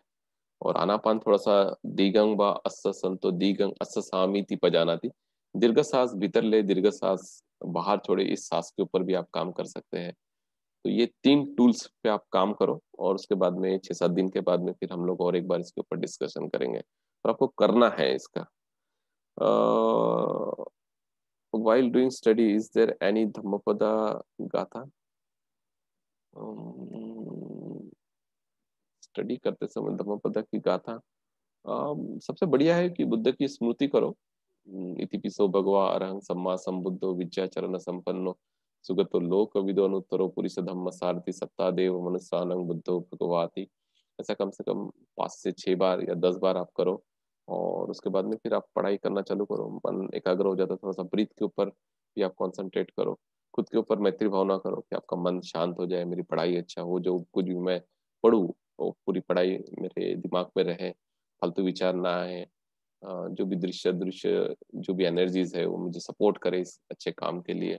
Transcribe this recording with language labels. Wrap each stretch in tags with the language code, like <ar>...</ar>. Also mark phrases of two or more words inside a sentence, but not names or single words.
<hi>और आनापान थोड़ा सा</hi> <pi>दीगंग व अस्स संतो दीगंग अस्स सामीति पजानाति,</pi> <hi>दीर्घ सांस भीतर ले दीर्घ सांस बाहर छोड़े, इस सांस के ऊपर भी आप काम कर सकते हैं। तो ये 3 टूल्स पे आप काम करो, और उसके बाद में 6-7 दिन के बाद में फिर हम लोग और एक बार इसके ऊपर डिस्कशन करेंगे, और आपको करना है इसका।</hi> <en>while doing study is there any Dhammapada गाथा?</en> <hi>स्टडी करते समय धम्मपद की गाथा सबसे बढ़िया है कि बुद्ध की स्मृति करो।</hi> <pi>इतिपिसो भगवा अरहं सम्मा संबुद्धो विद्याचरण संपन्नो सुगतो लोक विदो अनुत्तरो पुरुष धम्म सारथि सत्ता देव मनुष्यानं बुद्धो भगवाति।</pi> <hi>ऐसा कम से कम 5 से 6 बार या 10 बार आप करो, और उसके बाद में फिर आप पढ़ाई करना चालू करो। मन एकाग्र हो जाता है, थोड़ा सा ब्रीथ के ऊपर भी आप कंसंट्रेट करो। खुद के ऊपर मैत्री भावना करो कि आपका मन शांत हो जाए, मेरी पढ़ाई अच्छा हो, जो कुछ भी मैं पढ़ूँ वो पूरी पढ़ाई मेरे दिमाग में रहे, फालतू विचार ना आए, जो भी दृश्य दृश्य जो भी एनर्जीज है वो मुझे सपोर्ट करे इस अच्छे काम के लिए।</hi>